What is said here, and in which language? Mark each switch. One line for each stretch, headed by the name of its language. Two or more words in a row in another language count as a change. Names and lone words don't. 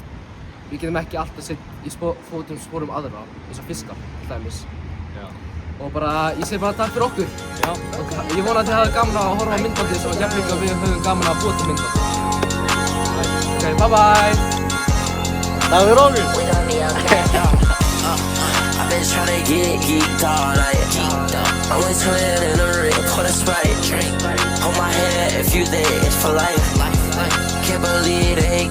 Icelandic: Við getum ekki alltaf sett í fótum aðra, eins og fiskar, til dæmis. Já. Og bara, ég segi bara takk fyrir okkur. Já. Og ég vona að þið hafið gaman að horfa á myndbandið og jafnvel líka við höfum gaman að búa til myndbandið.
English: Ok, bye bye!
Icelandic: Takk fyrir okkur!
English: I've been tryna get geeked all night. I went to it in a ring for the Sprite. Hold my hand if you there, it's for life. Can't believe they